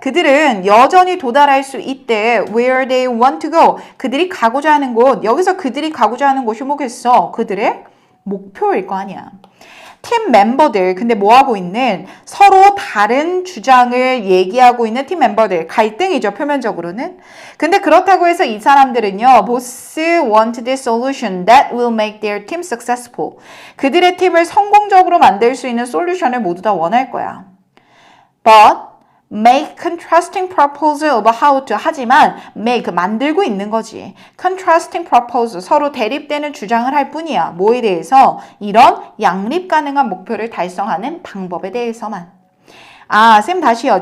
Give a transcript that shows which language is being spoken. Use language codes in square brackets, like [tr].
[ko] 그들은 여전히 도달할 수 있대. [en] Where they want to go. [ko] 그들이 가고자 하는 곳. 여기서 그들이 가고자 하는 곳이 뭐겠어? 그들의 목표일 거 아니야. 팀 멤버들, 근데 뭐하고 있는? 서로 다른 주장을 얘기하고 있는 팀 멤버들. 갈등이죠, 표면적으로는. 근데 그렇다고 해서 이 사람들은요, [en] both want the solution that will make their team successful. [ko] 그들의 팀을 성공적으로 만들 수 있는 솔루션을 모두 다 원할 거야. [en] But make contrasting proposal about how to. [ko] 하지만 make, 만들고 있는 거지. [en] contrasting proposal, [ko] 서로 대립되는 주장을 할 뿐이야. 뭐에 대해서? 이런 양립 가능한 목표를 달성하는 방법에 대해서만. 아, 쌤 다시요.